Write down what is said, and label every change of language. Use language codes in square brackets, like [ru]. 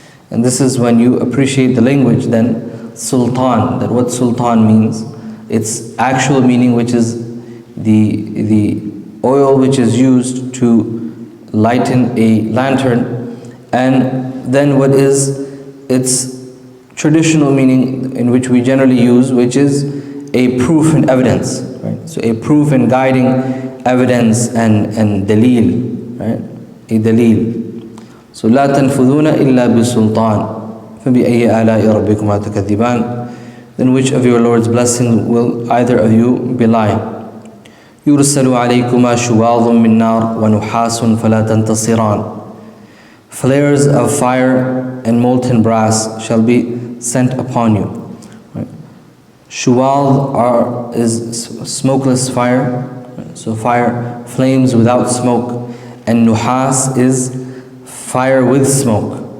[en] And this is when you appreciate the language, then sultan, that what sultan means, its actual meaning, which is the oil which is used to lighten a lantern, and then what is its traditional meaning in which we generally use, which is a proof and evidence, right? So a proof and guiding evidence and dalil, right? A dalil. [ar] So لا تنفذون إلا بسلطان فبأي آلاء ربكما تكذبان. [en] Then which of your Lord's blessings will either of you belie? [ar] يرسل عليكما شواظ من نار ونحاس فلا تنتصران. [en] Flares of fire and molten brass shall be sent upon you. Right? Shuwal is smokeless fire, right? So fire, flames without smoke, and nuhas is fire with smoke.